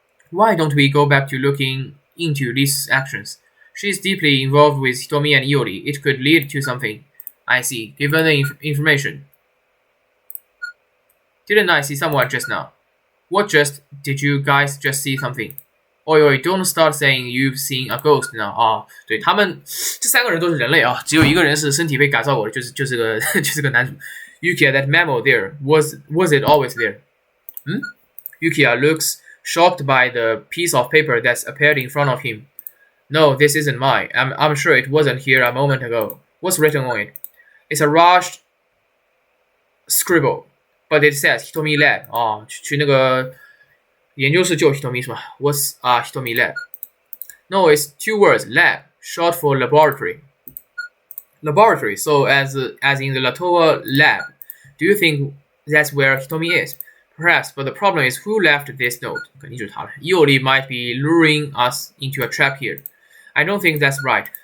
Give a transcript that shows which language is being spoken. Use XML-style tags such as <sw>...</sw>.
<en>Why don't we go back to looking into Lisa's actions? She's deeply involved with Hitomi and Iori. It could lead to something. I see. Given the information. Didn't I see someone just now? What just? Did you guys just see something? Oi, don't start saying you've seen a ghost now.</en> <zh>啊，对他们这三个人都是人类啊，只有一个人是身体被改造过的，就是个男主。</zh> <en>Yukiya, that memo there, was it always there? Yukiya looks shocked by the piece of paper that's appeared in front of him. No, this isn't mine. I'm sure it wasn't here a moment ago. What's written on it? It's a rushed scribble, but it says Hitomi Lab.</en> <zh>啊，去那个研究室救 Hitomi 是吧 ？</zh> <en>What's Hitomi Lab? No, it's two words, lab, short for laboratory. Laboratory, so as in the Latoa lab. Do you think that's where Hitomi is? Perhaps, but the problem is who left this note?</en> <zh>肯定就是他了。</zh> <en>Iori might be luring us into a trap here. I don't think that's right.</en>